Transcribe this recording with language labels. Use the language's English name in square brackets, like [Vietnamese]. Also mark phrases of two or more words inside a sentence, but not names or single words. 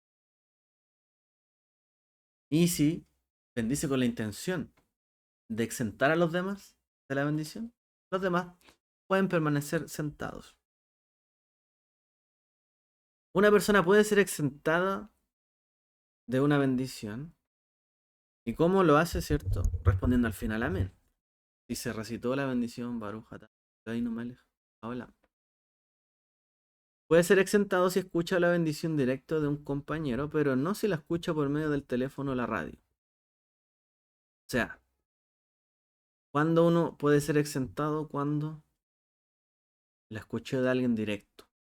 [Spanish] Y si bendice con la intención de exentar a los demás de la bendición, los demás pueden permanecer sentados. Una persona puede ser exentada de una bendición. ¿Y cómo lo hace, cierto? Respondiendo al final amén. Si se recitó la bendición [Hebrew] ברוך אתה אלוהינו מלך העולם. [Spanish] Puede ser exentado si escucha la bendición directo de un compañero, pero no si la escucha por medio del teléfono o la radio. O sea, cuando uno puede ser exentado cuando la escuchó de alguien directo.